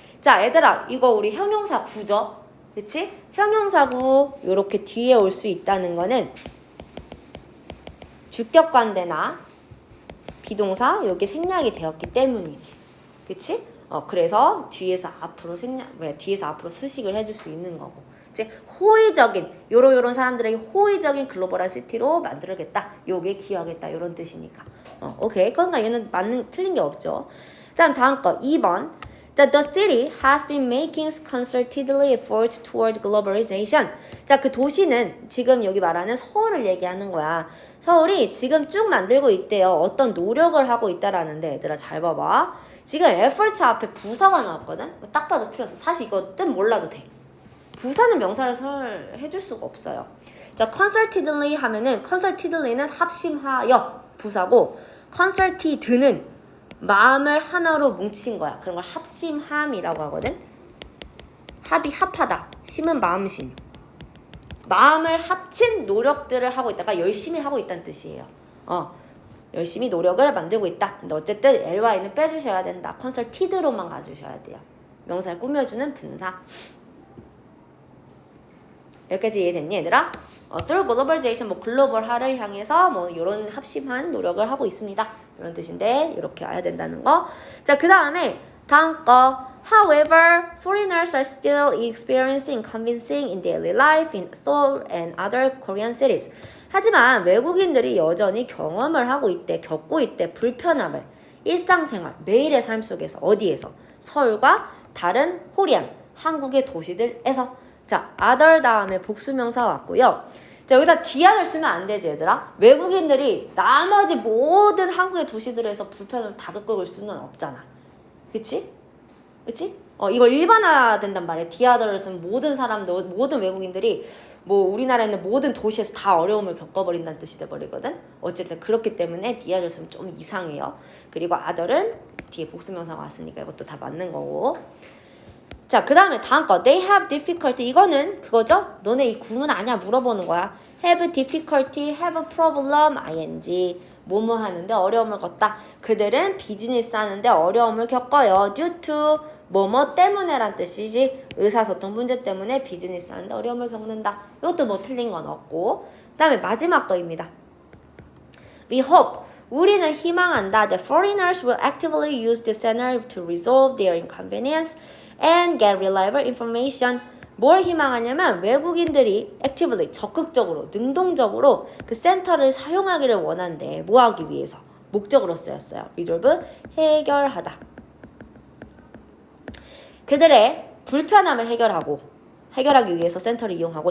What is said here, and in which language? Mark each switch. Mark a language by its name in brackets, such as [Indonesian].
[Korean] 자, 얘들아, 이거 우리 형용사 구죠? 그치? 형용사구 요렇게 뒤에 올 수 있다는 거는 주격관대나 비동사 여기 생략이 되었기 때문이지. 그치? 그래서 뒤에서 앞으로 뒤에서 앞으로 수식을 해줄 수 있는 거고. 이제 호의적인 요런 사람들에게 호의적인 글로벌한 시티로 만들겠다. 요게 기여하겠다. 요런 뜻이니까. 오케이. 그러니까 얘는 틀린 게 없죠. 다음 거 2번. [English] The city has been making concertedly efforts toward globalization. [Korean] 자, 그 도시는 지금 여기 말하는 서울을 얘기하는 거야. 서울이 지금 쭉 만들고 있대요. 어떤 노력을 하고 있다라는데 얘들아 잘 봐봐. 지금 efforts 앞에 부사가 나왔거든. 딱 봐도 틀렸어. 사실 이거 뜻 몰라도 돼. 부사는 명사를 해줄 수가 없어요. 자, concertedly 하면은 concertedly는 합심하여 부사고 concerted는 마음을 하나로 뭉친 거야. 그런 걸 합심함이라고 하거든. 합하다. 심은 마음심. 마음을 합친 노력들을 하고 있다가 열심히 하고 있다는 뜻이에요. 열심히 노력을 만들고 있다. 근데 어쨌든 ly는 빼주셔야 된다. concerted로만 가주셔야 돼요. 명사를 꾸며주는 분사. 여기까지 이해됐니 얘들아? [English] through globalization [Korean] 글로벌화를 향해서 이런 합심한 노력을 하고 있습니다. 이런 뜻인데 이렇게 와야 된다는 거. 자, 그 다음에 다음 거. [English] However, foreigners are still experiencing inconveniencing in daily life in Seoul and other Korean cities. [Korean] 하지만 외국인들이 여전히 경험을 하고 있대, 겪고 있대, 불편함을 일상생활, 매일의 삶 속에서 어디에서? 서울과 다른 코리안, 한국의 도시들에서. 자, other 다음에 복수명사 왔고요. 자, 여기다 디아를 쓰면 안 되지 얘들아. 외국인들이 나머지 모든 한국의 도시들에서 불편을 다 겪을 수는 없잖아. 그치? 그치? 이걸 일반화 된단 말이야. 디아더를 쓰면 모든 사람들, 모든 외국인들이 우리나라에 있는 모든 도시에서 다 어려움을 겪어버린다는 뜻이 돼버리거든. 어쨌든 그렇기 때문에 디아더를 쓰면 좀 이상해요. 그리고 other은 뒤에 복수명사가 왔으니까 이것도 다 맞는 거고. 자, 그 다음에 다음 거. [English] They have difficulty. [Korean] 이거는 그거죠? 너네 이 구문 아냐? 물어보는 거야. [English] Have difficulty, have problem, ing. [Korean] 뭐뭐 하는데 어려움을 겪다. 그들은 비즈니스 하는데 어려움을 겪어요. Due to 뭐뭐 때문에 란 뜻이지. 의사소통 문제 때문에 비즈니스 하는데 어려움을 겪는다. 이것도 틀린 건 없고. 그 다음에 마지막 거입니다. [English] We hope. [Korean] 우리는 희망한다. [English] The foreigners will actively use the center to resolve their inconvenience and get reliable information. [Korean] 뭘 희망하냐면 외국인들이 actively, 적극적으로, 능동적으로 그 센터를 사용하기를 원한대. 뭐 하기 위해서? 목적으로 쓰였어요. resolve, 해결하다. 그들의 불편함을 해결하기 위해서 센터를 이용하고.